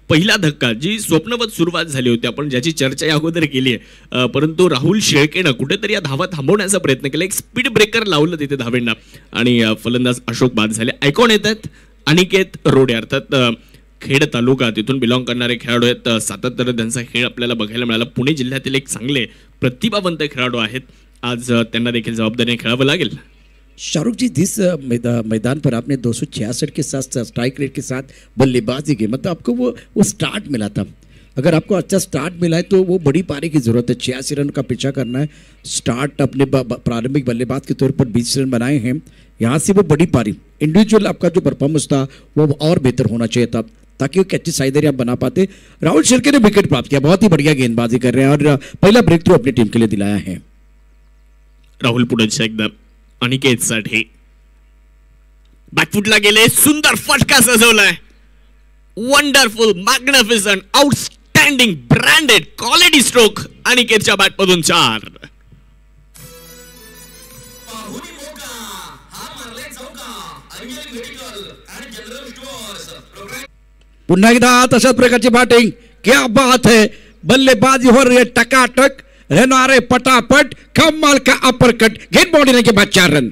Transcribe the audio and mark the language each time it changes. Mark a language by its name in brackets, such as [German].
[Marathi] पहिला धक्का, जी स्वप्नवत सुरुवात झाली होती, आपण ज्याची चर्चा या अगोदर केली आहे, परंतु राहुल शेळकेनं कुठेतरी या धावा थांबवण्याचा प्रयत्न केला, एक स्पीड ब्रेकर लावलं तिथे धावेंना आणि फलंदाज अशोक बाद झाले। आयकॉन येतात अनिकेत रोडे, अर्थात खेड तालुका तिथून बिलॉंग करणारे खेळाडू आहेत, सातत्याने त्यांचा खेळ आपल्याला बघायला मिळाला। पुणे जिल्ह्यातील एक चांगले प्रतिभावंत खेळाडू आहेत, आज त्यांना देखील जबाबदारीने खेळावं लागेल। [Hindi] शाहरुख जी, जिस मैदान पर आपने 266 के साथ स्ट्राइक रेट के साथ बल्लेबाजी की, मतलब आपको वो स्टार्ट मिला था, अगर आपको अच्छा स्टार्ट मिला है तो वो बड़ी पारी की जरूरत है। 86 रन का पीछा करना है, स्टार्ट अपने प्रारंभिक बल्लेबाज के तौर पर 20 रन बनाए हैं, यहाँ से वो बड़ी पारी, इंडिविजुअल आपका जो परफॉर्मेंस था वो और बेहतर होना चाहिए था ताकि वो कैची साइडर आप बना पाते। राहुल शेळके ने विकेट प्राप्त किया, बहुत ही बढ़िया गेंदबाजी कर रहे हैं और पहला ब्रेक थ्रू अपनी टीम के लिए दिलाया है। [Marathi] राहुल पुढे एकदा अनिकेत साठी बॅकफुटला गेले, सुंदर फटका सजवलाय, wonderful, magnificent, outstanding, branded quality stroke, अनिकेतच्या बॅटमधून 4। पाहुणी मोका, हा मारले चौका, अंजली मेडिकल आणि जनरल स्टोअर्स प्रोग्राम। पुन्हा एकदा तशाच प्रकारची बॅटिंग, [Hindi] क्या बात है, बल्लेबाजी हो रही है टकाटक, रहना पटापट, कमाल का अपरकट, गेंद बॉडी ने के बाद 4 रन।